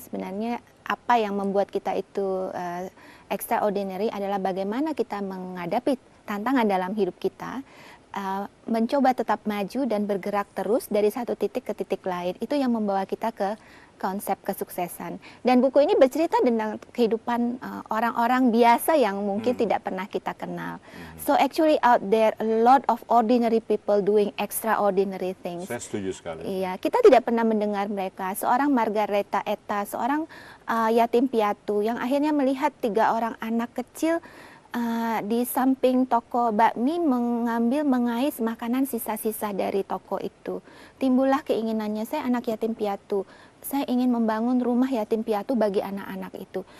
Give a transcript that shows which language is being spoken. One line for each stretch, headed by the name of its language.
Indonesian: Sebenarnya apa yang membuat kita itu extraordinary adalah bagaimana kita menghadapi tantangan dalam hidup kita, mencoba tetap maju dan bergerak terus dari satu titik ke titik lain. Itu yang membawa kita ke konsep kesuksesan. Dan buku ini bercerita tentang kehidupan orang-orang biasa yang mungkin tidak pernah kita kenal.
English: So actually out there a lot of ordinary people doing extraordinary things.
Indonesian: Saya setuju sekali. Iya, kita tidak pernah mendengar mereka. Seorang Margareta Eta, seorang yatim piatu yang akhirnya melihat 3 orang anak kecil di samping toko bakmi mengais makanan sisa-sisa dari toko itu. Timbullah keinginannya, saya anak yatim piatu, saya ingin membangun rumah yatim piatu bagi anak-anak itu.